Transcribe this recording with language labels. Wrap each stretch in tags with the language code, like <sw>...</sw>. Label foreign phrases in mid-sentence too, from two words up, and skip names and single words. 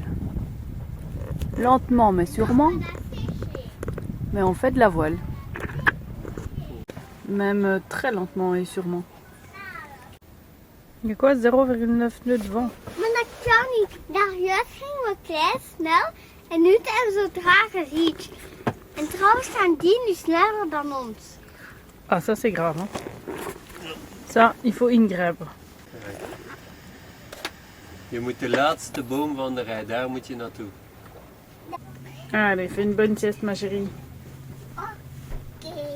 <fr>Lentement mais sûrement. Mais on fait de la voile. Même très lentement et sûrement. Il y a quoi 0,9 nœuds de vent?</fr> <nl>Maar dat kan niet. Daarjuist gingen we klein snel en nu hebben ze zo trage reach. En trouwens gaan die nu sneller dan ons.</nl> <fr>Ah, ça c'est grave. Hein? Ça, il faut ingrijpen.</fr> <nl>Je moet de laatste boom van de rij, daar moet je naartoe.</nl> <fr>Allez, fais une bonne sieste ma chérie. Oké.</fr>